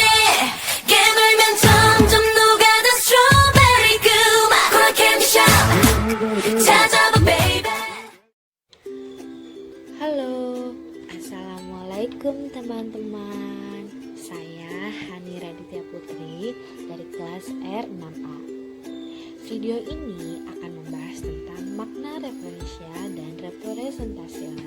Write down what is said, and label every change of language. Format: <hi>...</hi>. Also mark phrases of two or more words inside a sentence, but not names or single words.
<ko>깨물면 점점 녹아든 스트로베리 그맛 코라 캔디샵 찾아봐 baby.</ko> <id>Halo, Assalamualaikum teman-teman. Saya Hani Raditya Putri dari kelas R6A. Video ini akan membahas tentang makna referensial dan representasional.</id>